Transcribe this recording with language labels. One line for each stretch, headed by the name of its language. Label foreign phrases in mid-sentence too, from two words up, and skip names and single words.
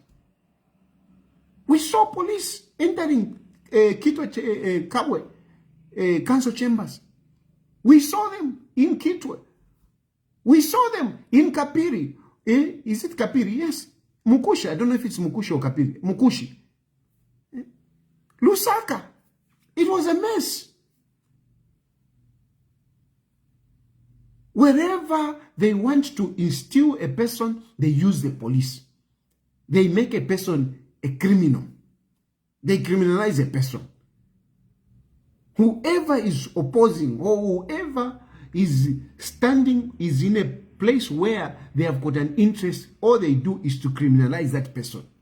English: We saw police entering Kitwe Kabwe council chambers. We saw them in Kitwe. We saw them in Kapiri. Is it Kapiri? Yes. Mukushi. I don't know if it's Mukushi or Kapiri. Mukushi. Lusaka. It was a mess. Wherever they want to instill a person, they use the police. They make a person a criminal. They criminalize a person. Whoever is opposing or whoever is standing is in a place where they have got an interest, all they do is to criminalize that person.